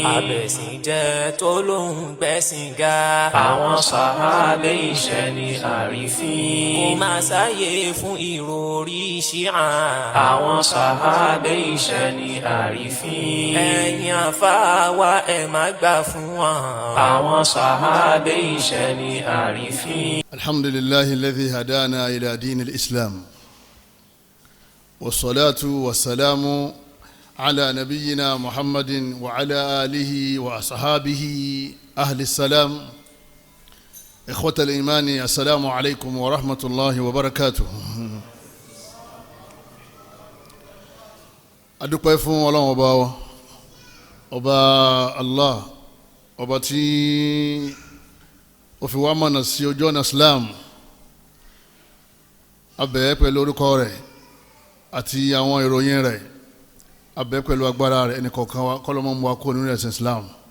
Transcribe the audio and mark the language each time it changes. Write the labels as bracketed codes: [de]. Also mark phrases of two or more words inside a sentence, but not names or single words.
[yo] abẹ̀sìnjẹ́ tó lóun gbẹ̀sìn ga. àwọn sàhábé iṣẹ́ ni àrífín. kò má sáyé fún ìròrí ṣíà. àwọn sàhábé iṣẹ́ ni àrífín. ẹ̀yin àfáà wa ẹ má gbà fún wọn. àwọn sàhábé iṣẹ́ ni àrífín. [ar] الحمد لله الذي هدانا إلى دين الإسلام والصلاة والسلام على نبينا محمد وعلى آله وأصحابه أهل السلام. إخوة الإيمان، السلام عليكم ورحمة الله وبركاته. [yo] adúpẹ́ fún Ọlọ́run ọba wa, ọba Allah, ọba tí ó fi wá mọ̀nà sí ojú ọ̀nà Islam. A bẹ̀ pẹ̀lú orúkọ rẹ̀ àti àwọn ìròyìn rẹ̀, a bẹ̀ pẹ̀lú agbára rẹ̀ ẹnì kọ̀ọ̀kan wa kọ́lọ́mọ́ mú wa kó nínú ẹ̀sìn Islam.